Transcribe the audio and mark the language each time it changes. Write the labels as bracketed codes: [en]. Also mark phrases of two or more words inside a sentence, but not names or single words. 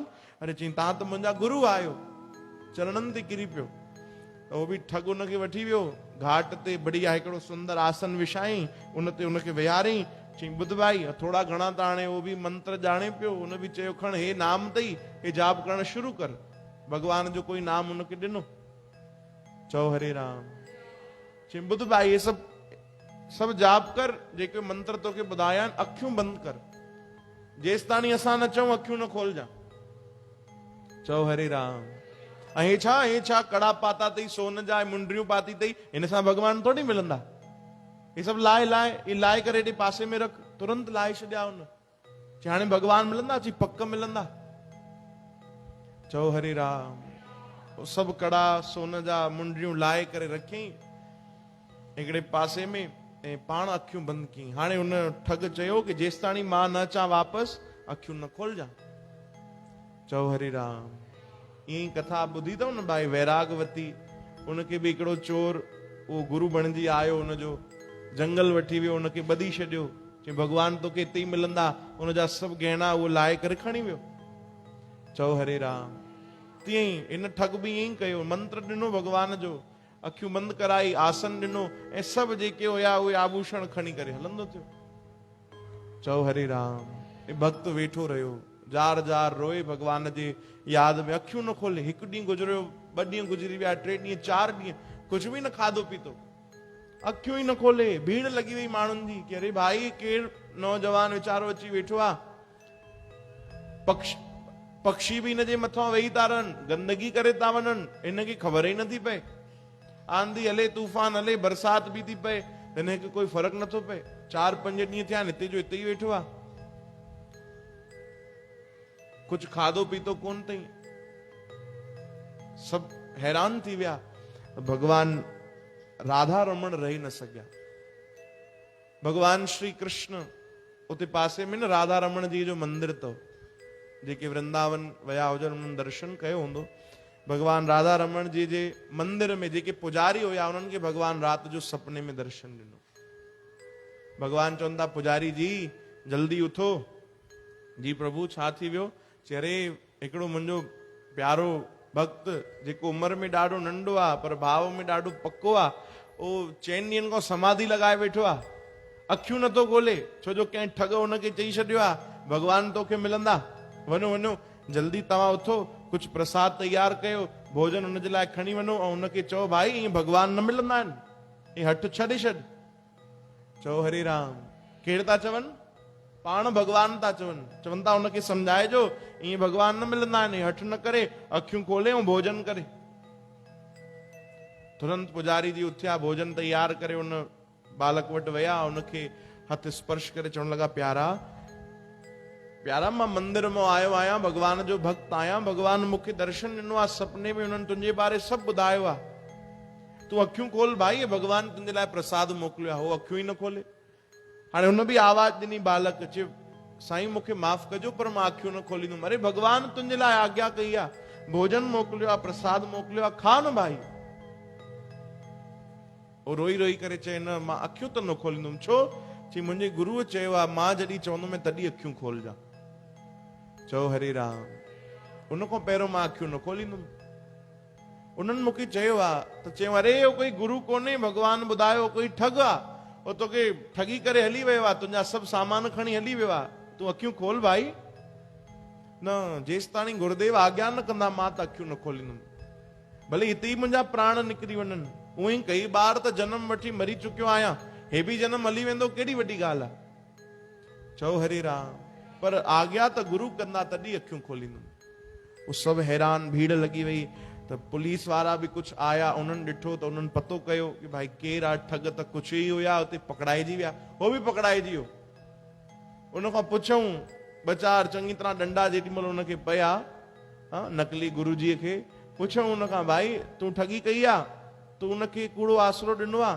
[sd] अरे चई तव्हां त मुंहिंजा गुरु आहियो। चरणनि ते किरी पियो। त उहो बि ठग उनखे वठी वियो, घाट ते बढ़िया हिकिड़ो सुंदर आसन विछाई, उन ते उनखे विहारई। चई ॿुध भाई, थोड़ा घणा त हाणे उहो बि मंत्र ॼाणे पियो। उन बि चयो खण, हे नाम अथई, हे जाप करणु शुरू कर। भगवान जो कोई नाम उनखे ॾिनो। चओ हरे राम। चई ॿुध भाई, हे सभु जाप कर, जेके मंत्र तोखे ॿुधाया आहिनि, अखियूं बंदि कर। जेसिताणी असां न चऊं अखियूं न खोलजां। चओ हरे राम। ऐं हे छा कड़ा पाता अथई, सोन जा मुंडियूं पाती अथई, हिन सां भगवान थोड़ी मिलंदा? हे सभु लाए करे हेॾे पासे में रख। तुरंत लाए छॾिया हुन। चई हाणे भगवान मिलंदा? चई पक मिलंदा। चओ हरे राम। सभु कड़ा सोन जा मुंडियूं लाए करे रखियईं हिकिड़े पासे में, ऐं पाण अखियूं बंदि कयईं। हाणे हुन ठग चयो कि जेसिताणी मां न अचां वापसि, अखियूं न खोलजां। चओ हरे राम। ईअं कथा ॿुधी अथव न भाई वैरागवती? उनखे बि हिकिड़ो चोर, उहो गुरु बणिजी आयो, हुनजो जंगल वठी वियो, उनखे ॿधी छॾियो। चई भगवान तोखे हिते ई मिलंदा। उनजा सभु गहना उहो लाहे करे खणी वियो। चओ हरे राम। तीअं ई इन ठग बि ईअं ई कयो। मंत्र ॾिनो भगवान जो, अखियूं बंदि कराई, आसन ॾिनो, ऐं सभु जेके हुया उहे आभूषण खणी करे हलंदो थियो। चओ हरे राम। भक्त वेठो रहियो, जार जार रोए भगवान जे याद में, अखियूं न खोले। हिकु ॾींहुं गुज़रियो, 2 ॾींहं गुज़री विया, 3 ॾींहं, 4 ॾींहं, कुझु बि न खाधो पीतो, अखियूं ई न खोले। भीड़ लगी वई माण्हुनि जी कि अरे भाई केरु नौजवान वीचारो अची वेठो आहे, पक्षी बि हिनजे मथां वेही था रहनि, गंदगी करे था वञनि, हिनखे ख़बर ई नथी पए। आंधी हले, तूफ़ान हले, बरसात बि थी पए, हिनखे कोई फ़र्क़ु नथो पए। 4-5 ॾींहं थिया आहिनि, हिते जो हिते ई वेठो आहे, कुछ खाधो पीतो कोन अथई। सब हैरान थी विया। भगवान राधा रमण रही न सघिया। भगवान श्री कृष्ण उते पासे में न राधा रमण जी जो मंदिर अथव, जेके वृंदावन विया हुजनि उन्हनि दर्शन कयो हूंदो। भगवान राधा रमण जी जे मंदिर में जेके पुजारी हुया, उन्हनि खे भगवान राति जो सपने में दर्शन ॾिनो। भगवान चवनि था पुजारी जी जल्दी उथो। जी प्रभु छा थी वियो? चरे हिकिड़ो मुंहिंजो प्यारो भक्त जेको उम्र में ॾाढो नंढो आहे पर भाव में ॾाढो पक्को आहे, उहो 4 ॾींहंनि खां समाधि लॻाए वेठो आहे, अखियूं नथो खोले, छो जो कंहिं ठग हुनखे चई छॾियो आहे भगवान तोखे मिलंदा। वञो वञो जल्दी तव्हां उथो, कुझु प्रसाद तयार कयो, भोजन हुनजे लाइ खणी वञो, ऐं हुनखे चओ भाई ईअं भगवान न मिलंदा आहिनि, ईअं हट छॾे छॾ। चओ हरे राम। केरु था चवनि? पाण भगवान था चवनि। चवनि था हुनखे सम्झाइजो ईअं भगवान न मिलंदा आहिनि, हठ न करे, अखियूं खोले ऐं भोजन करे। तुरंत पुजारी जी उथिया, भोजन तयार करे उन बालक वटि विया, उनखे हथ स्पर्श करे चवण लॻा प्यारा मां मंदिर मां आयो आहियां, भगवान जो भक्त आहियां, भगवान मूंखे दर्शन ॾिनो आहे, सपने में हुननि तुंहिंजे बारे सभु ॿुधायो आहे, तूं अखियूं खोल भाई, भगवान तुंहिंजे लाइ प्रसाद मोकिलियो आहे। हो अखियूं ई न खोले। हाणे हुन बि आवाज ॾिनी बालक, चयो साईं मूंखे माफ़ कजो पर मां अखियूं न खोलींदुमि। अरे भगवान तुंहिंजे लाइ आज्ञा कई आहे, भोजन मोकिलियो आहे, प्रसाद मोकिलियो आहे, खा न भाई। वो रोई रोई करे चए न मां अखियूं त न खोलींदुमि। छो? चई मुंहिंजे गुरुअ चयो आहे मां जॾहिं चवंदुमि तॾहिं अखियूं खोलजां। चओ हरे राम। उन खां पहिरियों मां अखियूं न खोलींदुमि। उन्हनि मूंखे चयो आहे त चयो अरे हो कोई गुरु कोन्हे, भगवान ॿुधायो कोई ठग आहे, वो तोखे ठगी करे हली वियो आहे, तुंहिंजा सभु सामान खणी हली वियो आहे, तूं अखियूं खोल भाई। न, जेसि ताणी गुरुदेव आज्ञा न कंदा मां त अखियूं न खोलींदुमि, भले हिते ई मुंहिंजा प्राण निकिरी वञनि। उहे ई कई बार त जन्म वठी मरी चुकियो आहियां, हे बि जन्म हली वेंदो, केॾी वॾी ॻाल्हि आहे। चओ हरे राम। पर आज्ञा त गुरु कंदा तॾहिं अखियूं खोलींदुमि। उहे सभु हैरान, भीड़ लॻी वई। त पुलिस वारा बि कुझु आया, उन्हनि ॾिठो त उन्हनि पतो कयो कि भाई केरु आहे ठग, त कुझु ई हुया, हुते पकड़ाइजी विया। हो बि पकड़ाइजी वियो। उनखां पुछऊं 2-4 चङी तरह डंडा जेॾी महिल हुनखे पिया, नकली गुरुजीअ खे पुछऊं उनखां भाई तूं ठगी कई आहे, तूं उनखे कूड़ो आसरो ॾिनो आहे?